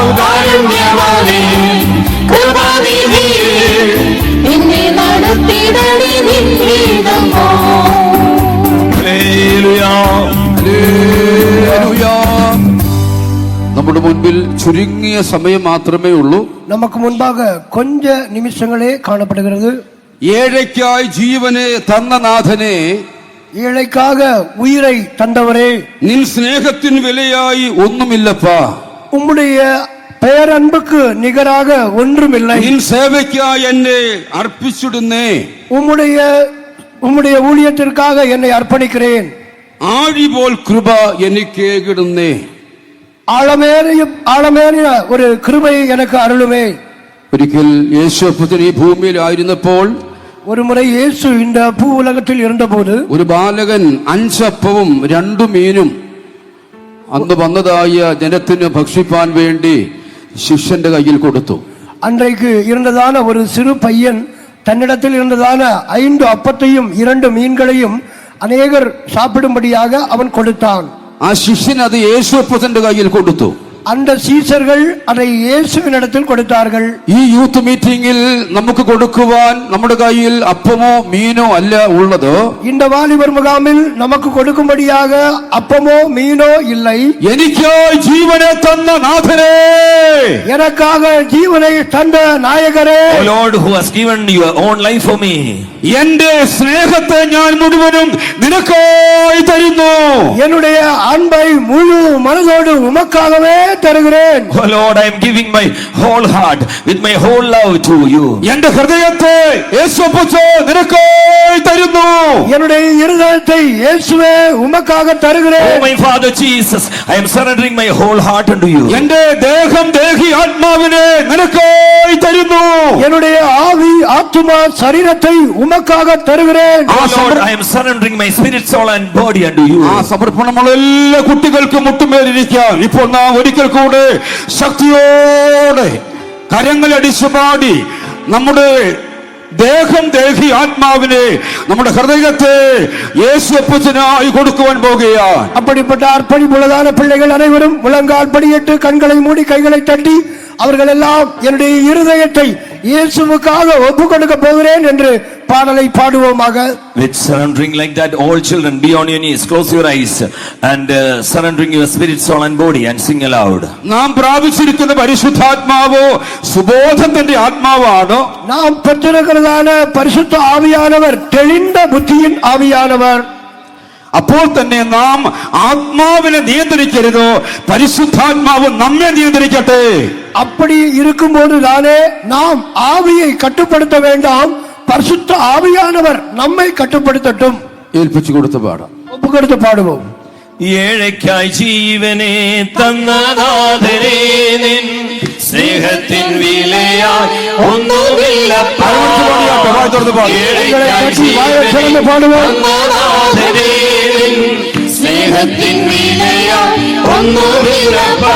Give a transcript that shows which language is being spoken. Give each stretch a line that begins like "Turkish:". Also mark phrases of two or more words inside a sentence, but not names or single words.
Malayalam: കാരുണ്യവാനേ കൃപാനിധിയേ, എന്നെ നടത്തിടണേ നിൻ ഹിതം പോൽ. ഹല്ലേലൂയാ. ഹല്ലേലൂയ. നമ്മുടെ മുൻപിൽ ചുരുങ്ങിയ സമയം മാത്രമേ ഉള്ളൂ.
Tamil: நமக்கு முன்பாக கொஞ்ச நிமிஷங்களே காணப்படுகிறது.
Malayalam: ഏഴയ്ക്കായി ജീവനെ തന്ന നാഥനെ,
Tamil: ஏழைக்காக உயிரை தந்தவரே,
Malayalam: നിൻ സ്നേഹത്തിന് വിലയായി ഒന്നുമില്ലപ്പാ.
Tamil: உம்முடைய பேரன்புக்கு நிகராக ஒன்றுமில்லை.
Malayalam: നിൻ സേവയ്ക്കായി എന്നെ അർപ്പിച്ചിടുന്നേ,
Tamil: உம்முடைய ஊழியத்திற்காக என்னை அர்ப்பணிக்கிறேன்.
Malayalam: ആഴിപോൽ കൃപ എനിക്ക് കിടുന്നേ. ആഴമേറിയ ഒരു കൃപയെ എനിക്ക് അരുളുമേ. ഒരിക്കൽ യേശുപ്പൻ ഈ ഭൂമിയിലായിരുന്നപ്പോൾ
Tamil: ஒரு முறை இயேசு இந்த பூ உலகத்தில் இருந்தபோது
Malayalam: ഒരു ബാലകൻ 5 അപ്പവും 2 മീനും അന്ന് വന്നതായ ജനത്തിന് ഭക്ഷിപ്പാൻ വേണ്ടി ശിഷ്യന്റെ കയ്യിൽ കൊടുത്തു.
Tamil: அன்றைக்கு இருந்ததான ஒரு சிறு பையன் தன்னிடத்தில் இருந்ததான 5 அப்பத்தையும் 2 மீன்களையும் அநேகர் சாப்பிடும்படியாக அவன் கொடுத்தான்.
Malayalam: ആ ശിഷ്യൻ അത് യേശുപ്പന്റെ കയ്യിൽ കൊടുത്തു.
Tamil: அந்த சீசர்கள் அதை இயேசுவினிடத்தில் கொடுத்தார்கள்.
Malayalam: ഈ
English: youth meeting
Malayalam: നമുക്ക് കൊടുക്കുവാൻ നമ്മുടെ കയ്യിൽ അപ്പമോ മീനോ അല്ല ഉള്ളത്.
Tamil: இந்த வாலிபர் முகாமில் நமக்கு கொடுக்கும்படியாக அப்பமோ மீனோ இல்லை.
Malayalam: എനിക്കായി ജീവനെ തന്ന നാഥനേ,
Tamil: எனக்காக ஜீவனை தந்த நாயகரே,
English: O Lord, who has given your own life for me,
Malayalam: എന്റെ സ്നേഹത്തെ ഞാൻ മുഴുവനും നിനക്കായി തരുന്നു.
Tamil: என்னுடைய அன்பை முழு மனதோடு உமக்காகவே தருகிறேன்.
English: O Lord, I am giving my whole heart with my whole love to you.
Malayalam: എന്റെ ഹൃദയത്തെ യേശുപ്പച്ചോ നിനക്കായി തരുന്നു.
Tamil: என்னுடைய இருதயத்தை இயேசுவே உமக்காக தருகிறேன்.
English: Oh my Father Jesus, I am surrendering my whole heart unto you.
Malayalam: എന്റെ ദേഹം ദേഹി ആത്മാവിനെ നിനക്കായി തരുന്നു.
Tamil: என்னுடைய ஆவி ஆத்துமா சரீரத்தை உமக்காக தருகிறேன்.
English: Oh Lord, I am surrendering my spirit, soul and body unto you.
Malayalam: ആ സമർപ്പണമുള്ള എല്ലാ കുട്ടികൾക്കും മുട്ടുമേലിരിക്കാൻ ഇപ്പോൾ നാം ഒരിക്കൽ കൂടെ ശക്തിയോടെ കരങ്ങളടിച്ചു പാടി നമ്മുടെ ദേഹം ദേഹി ആത്മാവിനെ നമ്മുടെ ഹൃദയത്തെ യേശുപ്പച്ചനായി കൊടുക്കുവാൻ പോകുകയാണ്.
Tamil: அப்படிப்பட்ட அர்ப்பணிப்புள்ளதான பிள்ளைகள் அனைவரும் முழங்கால் படியிட்டு கண்களை மூடி கைகளை தட்டி அவர்கள் எல்லாம் என்னுடைய இருதயத்தை இயேசுவுக்காக ஒப்பு கொடுக்க போகிறேன் என்று பாடலை பாடுவோமாக.
English: With surrendering like that, all children, be on your knees, close your eyes and surrendering your spirit, soul and body and sing aloud.
Malayalam: നാം പ്രാപിച്ചിരിക്കുന്ന പരിശുദ്ധാത്മാവോ സുബോധത്തിന്റെ ആത്മാവാണോ?
Tamil: நாம் பெற்றிருக்கிறதான பரிசுத்த ஆவியானவர் தெளிந்த புத்தியின் ஆவியானவர்.
Malayalam: അപ്പോൾ തന്നെ നാം ആത്മാവിനെ നിയന്ത്രിക്കരുതോ, പരിശുദ്ധാത്മാവ് നമ്മെ നിയന്ത്രിക്കട്ടെ.
Tamil: அப்படி இருக்கும்போது தானே நாம் ஆவியை கட்டுப்படுத்த வேண்டாம், பரிசுத்த ஆவியானவர் நம்மை கட்டுப்படுத்தட்டும்.
Malayalam: ഏൽപ്പിച്ചു കൊടുത്ത പാടാം.
Tamil: ஒப்பு கொடுத்து பாடுவோம்.
Malayalam: ഏഴയ്ക്കായി ജീവനെ തന്നനാഥനേ, നിൻ സ്നേഹത്തിൻ വിലയായി ഒന്നുമില്ലപ്പാ. ഏഴയ്ക്കായി ജീവനെ തന്നനാഥനേ, നിൻ സ്നേഹത്തിൻ വിലയായി ഒന്നുമില്ലപ്പാ.